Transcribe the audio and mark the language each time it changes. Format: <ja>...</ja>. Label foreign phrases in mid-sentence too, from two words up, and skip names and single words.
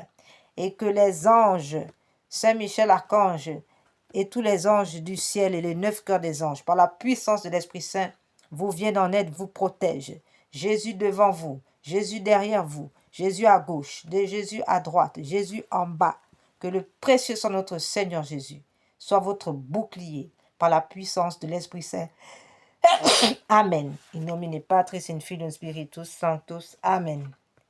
<fr>Et que les anges, Saint Michel Archange, et tous les anges du ciel et les 9 cœurs des anges, par la puissance de l'Esprit Saint, vous viennent en aide, vous protègent. Jésus devant vous, Jésus derrière vous, Jésus à gauche, Jésus à droite, Jésus en bas. Que le précieux sang de notre Seigneur Jésus soit votre bouclier par la puissance de l'Esprit Saint. Amen.</fr> <la>In nomine Patris, in Filium Spiritus Sanctus. Amen.</la>